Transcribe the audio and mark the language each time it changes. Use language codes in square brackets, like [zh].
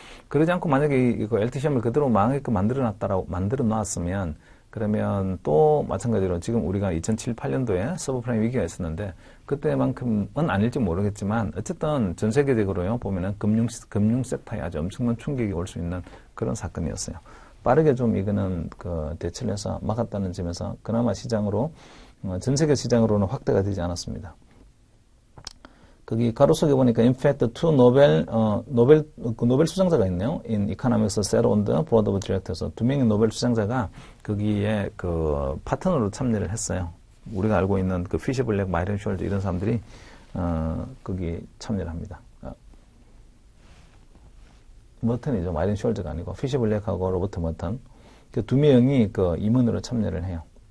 [ko] 그러지 않고 만약에 이거 LTCM을 그대로 망하게끔 만들어 놨으면 그러면 또 마찬가지로 지금 우리가 2007, 8년도에 서브프라임 위기가 있었는데 그때만큼은 아닐지 모르겠지만 어쨌든 전 세계적으로요 보면은 금융 섹터에 아주 엄청난 충격이 올 수 있는 그런 사건이었어요. 빠르게 좀 이거는 대처를 해서 막았다는 점에서 그나마 시장으로 전 세계 시장으로는 확대가 되지 않았습니다. 거기 가로 속에 보니까 [en] in fact two [ko] 노벨 수상자가 있네요. [en] In Economics sat on the board of directors. [ko] 두 명의 노벨 수상자가 거기에 파트너로 참여를 했어요. 우리가 알고 있는 피시 블랙, 마이런 숄드 이런 사람들이 거기 참여를 합니다. 머튼이죠. 마이런 숄드가 아니고 피시 블랙하고 로버트 머튼 그 두 명이 임원으로 참여를 해요.